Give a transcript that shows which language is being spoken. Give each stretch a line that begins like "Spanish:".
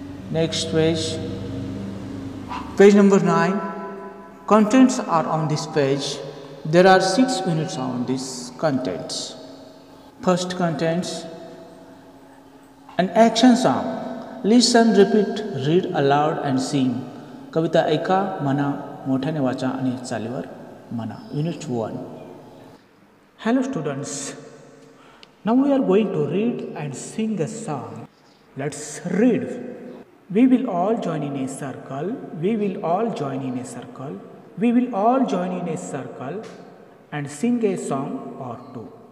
English: Next page, page number 9. Contents are on this page. There are 6 units on this contents. First contents, an action song. Listen, repeat, read aloud and sing.
Marathi: कविता ऐका, म्हणा, मोठ्याने वाचा आणि चालीवर म्हणा.
English: Unit 1. Hello students. Now we are going to read and sing a song. Let's read. We will all join in a circle. We will all join in a circle. We will all join in a circle and sing a song or two.